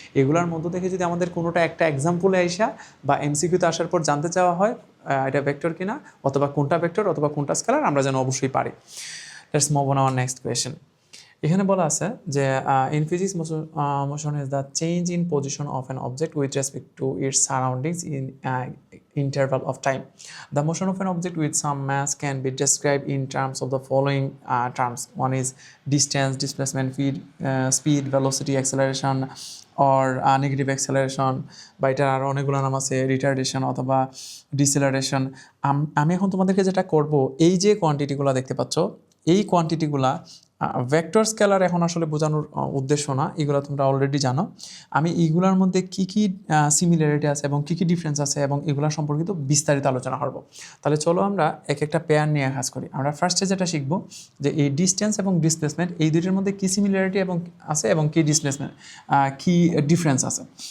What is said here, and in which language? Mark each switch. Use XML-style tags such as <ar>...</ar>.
<bn>এগুলোর মধ্য থেকে যদি আমাদের কোনোটা একটা এক্সাম্পলে আইসা বা এমসিকিউতে আসার পর জানতে চাওয়া হয় এটা ভেক্টর কিনা, অথবা কোনটা ভেক্টর অথবা কোনটা স্কেলার, আমরা যেন অবশ্যই পারি।</bn> <en>Let's move on our next question. এখানে বলা আছে যে in physics motion is the change in position of an object with respect to its surroundings in interval of time. The motion of an object with some mass can be described in terms of the following terms. One is distance, displacement, speed, velocity, acceleration, or negative acceleration,</en> <bn>বা এটার আরও অনেকগুলো নাম আছে,</bn> <en>Retardation অথবা deceleration.</en> <bn>আমি এখন তোমাদেরকে যেটা করব, এই যে কোয়ান্টিটিগুলো দেখতে পাচ্ছ, এই কোয়ান্টিটিগুলা ভেক্টর স্কেলার এখন আসলে বোঝানোর উদ্দেশ্য না, এগুলো তোমরা অলরেডি জানো। আমি এইগুলোর মধ্যে কী কী সিমিলারিটি আছে এবং কী কী ডিফারেন্স আছে এবং এগুলো সম্পর্কিত বিস্তারিত আলোচনা করব। তাহলে চলো আমরা এক একটা পেয়ার নিয়ে কাজ করি। আমরা ফার্স্টে যেটা শিখবো যে এই ডিস্টেন্স এবং ডিসপ্লেসমেন্ট, এই দুইটার মধ্যে কী সিমিলারিটি এবং আছে এবং কী কী ডিফারেন্স আছে।</bn>